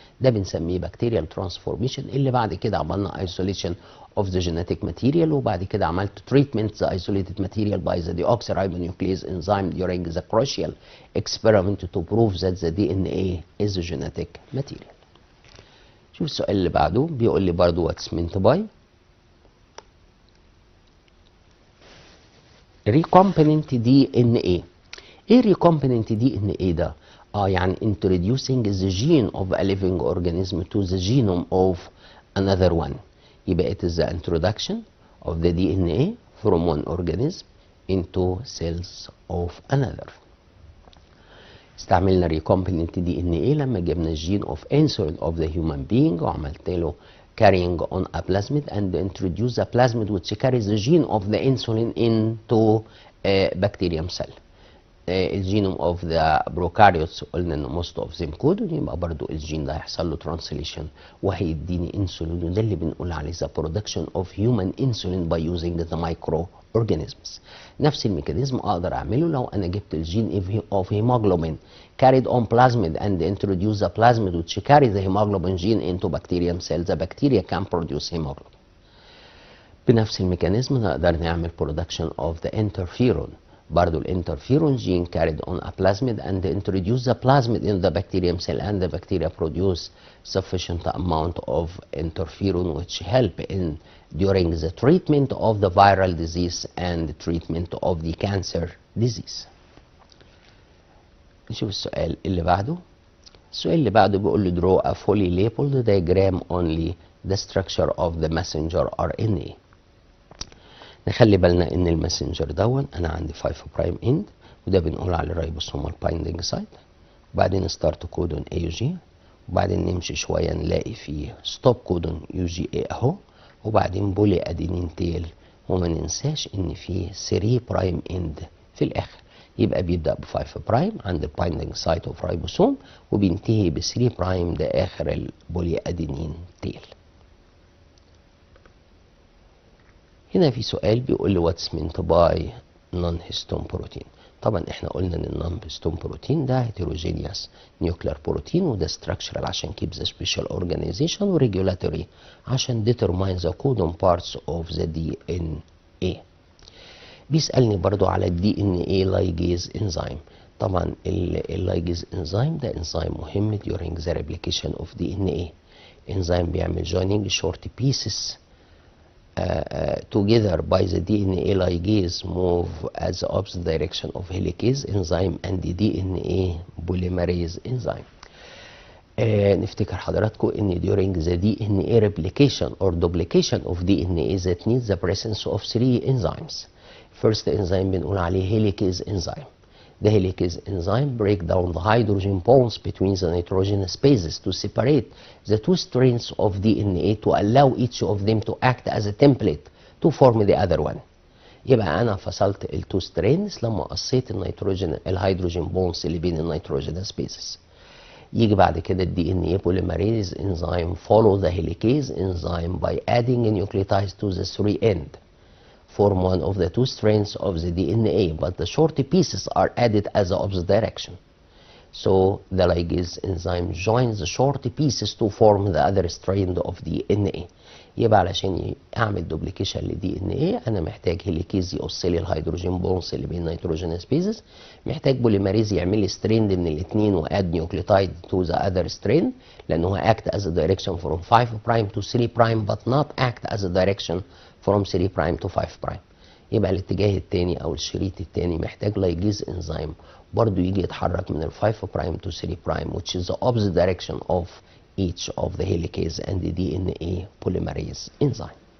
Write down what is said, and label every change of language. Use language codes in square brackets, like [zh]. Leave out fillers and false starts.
[ar] ده بنسميه بكتيريال ترانسفورميشن. اللي بعد كده عملنا [en] isolation of the genetic material، [ar] وبعد كده عملت [en] treatment the isolated material by the deoxyribonuclease enzyme during the crucial experiment to prove that the DNA is a genetic material. [ar] شوف السؤال اللي بعده، بيقول لي برضه [en] what's meant by recombinant DNA. ايه recombinant DNA ده؟ يعني introducing the gene of a living organism to the genome of another one. يبقى it is the introduction of the DNA from one organism into cells of another. استعملنا recombinant DNA [ar] لما جبنا الجين [en] of insulin of the human being وعملت له carrying on a plasmid and introduce a plasmid which carries the gene of the insulin into a bacterium cell. الجينوم of the prokaryotes قلنا ان most of them codon، [ar] يبقى برضو الجين ده هيحصل له ترانسليشن وهيديني انسولين، وده اللي بنقول عليه [en] the production of human insulin by using the microorganisms. نفس الميكانيزم اقدر اعمله لو انا جبت الجين of hemoglobin carried on plasmid and introduce the plasmid which carries the hemoglobin gene into bacterium cells. The bacteria can produce hemoglobin. [ar] بنفس الميكانيزم نقدر نعمل [en] production of the interferon. [ar] برضو الانترفيرون جين [en] carried on a plasmid and introduce the plasmid in the bacterium cell and the bacteria produce sufficient amount of interferon which help in during the treatment of the viral disease and treatment of the cancer disease. [ar] نشوف السؤال اللي بعده. السؤال اللي بعده بيقول له [en] draw a fully labeled diagram only the structure of the messenger RNA. [ar] نخلي بالنا ان الماسنجر دون انا عندي 5 برايم اند، وده بنقول على الريبوسومال بايندنج سايت، وبعدين ستارت كودون اي يو جي، وبعدين نمشي شويه نلاقي فيه ستوب كودون يو جي اي اهو، وبعدين بولي ادينين تيل، وما ننساش ان فيه 3 برايم اند في الاخر. يبقى بيبدا ب 5 برايم عند البايندنج سايت اوف ريبوسوم، وبينتهي ب 3 برايم ده اخر البولي ادينين تيل. هنا في سؤال بيقول لي واتس meant by non-histone protein. طبعا احنا قلنا ان النون هيستون بروتين ده هيتروجينيوس نيوكلير بروتين، وده structural عشان [en] keep the special organization، [ar] وريجولاتوري عشان [en] determine the codon parts of the DNA. [ar] بيسألني برضو على الدي ان اي لايجيز انزيم. طبعا اللايجيز انزيم ده انزيم مهم during the replication of DNA. [en] Enzyme بيعمل joining short pieces together by the DNA ligase move as the opposite direction of helicase enzyme and the DNA polymerase enzyme. [ar] نفتكر حضراتكم ان [en] during the DNA replication or duplication of DNA that needs the presence of 3 enzymes. First enzyme [ar] بنقول عليه [en] helicase enzyme. The helicase enzyme break down the hydrogen bonds between the nitrogen spaces to separate the 2 strands of DNA to allow each of them to act as a template to form the other one. [ar] يبقى أنا فصلت ال 2 strands لما قصيت الهيدروجين بونز اللي بين النيتروجين spaces. يجي بعد كده [en] ال DNA polymerase enzyme follow the helicase enzyme by adding a nucleotide to the 3 end. form one of the two strands of the DNA, but the short pieces are added as the opposite direction. So the ligase enzyme joins the short pieces to form the other strand of DNA. [ar] يبقى علشان اعمل دوبليكيشن لدي ان ايه انا محتاج هيليكيز يقص لي الهيدروجين بونز اللي بين نيتروجين سبيسز، محتاج بوليمريز يعمل لي ستريند من الاثنين واد نيوكليوتايد تو ذا اذر ستريند، لانه اكت از دايركشن فروم 5 برايم تو 3 برايم [en] but not act as a direction from 3 [ar] برايم to 5 برايم. يبقى الاتجاه الثاني او الشريط الثاني محتاج لايجيز انزيم برضه يجي يتحرك من ال 5 برايم to 3 برايم [en] which is the opposite direction of each of the helicase and the DNA polymerase enzyme.